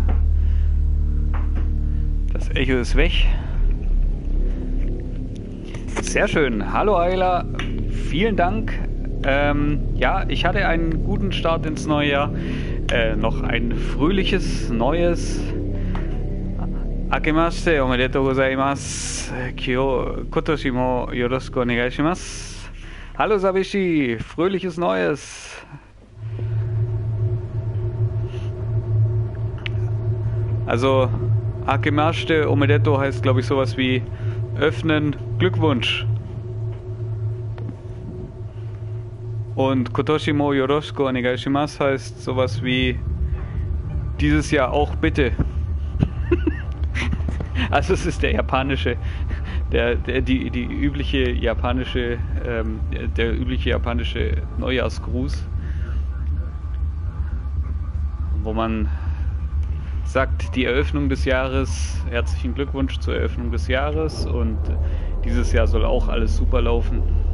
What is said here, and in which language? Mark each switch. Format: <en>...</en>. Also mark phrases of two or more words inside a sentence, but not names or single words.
<de>Das Echo ist weg. Sehr schön. Hallo Ayla, vielen Dank. Ja, ich hatte einen guten Start ins neue Jahr. Noch ein fröhliches, neues.</de> <ja>あけましておめでとうございます. 今年もよろしくお願いします.</ja> <de>Hallo Sabishi, fröhliches Neues. Also,</de> <ja>あけましておめでとう</ja> <de>heißt, glaube ich, sowas wie öffnen, Glückwunsch. Und</de> <ja>今年もよろしくお願いします</ja> <de>heißt sowas wie dieses Jahr auch bitte. Also es ist der japanische, die übliche japanische, der übliche japanische Neujahrsgruß, wo man sagt, die Eröffnung des Jahres, herzlichen Glückwunsch zur Eröffnung des Jahres und dieses Jahr soll auch alles super laufen.</de>